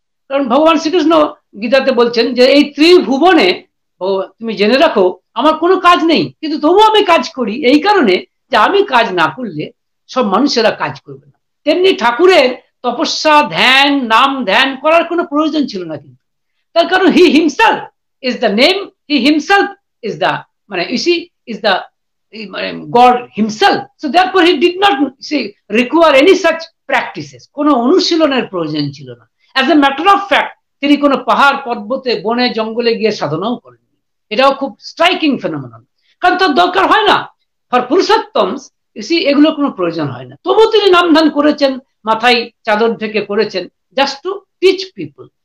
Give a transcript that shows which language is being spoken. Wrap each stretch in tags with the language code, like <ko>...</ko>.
<bn>কারণ ভগবান শ্রীকৃষ্ণ গীতাতে বলছেন যে এই ত্রিভুবনে তুমি জেনে রাখো আমার কোনো কাজ নেই, কিন্তু তবুও আমি কাজ করি, এই কারণে যে আমি কাজ না করলে সব মানুষেরা কাজ করবে না। তেমনি ঠাকুরের তপস্যা, ধ্যান, নাম ধ্যান করার কোনো প্রয়োজন ছিল না, কিন্তু তার কারণ</bn> <en>He himself is the name, he himself is the is the God himself. So therefore he did not require any such practices.</en> <bn>কোনো অনুশীলনের প্রয়োজন ছিল না।</bn> <en>As a matter of fact,</en> <bn>তিনি কোনো পাহাড় পর্বতে বনে জঙ্গলে গিয়ে সাধনাও করেননি। এটাও খুব স্ট্রাইকিং ফেনোমেনন, কারণ তার দরকার হয় না। ফর পুরুষোত্তমস এগুলো কোনো প্রয়োজন হয় না। তবু তিনি নামধান করেছেন, মাথায় চাদর থেকে করেছেন,</bn> <en>Just to teach people.</en>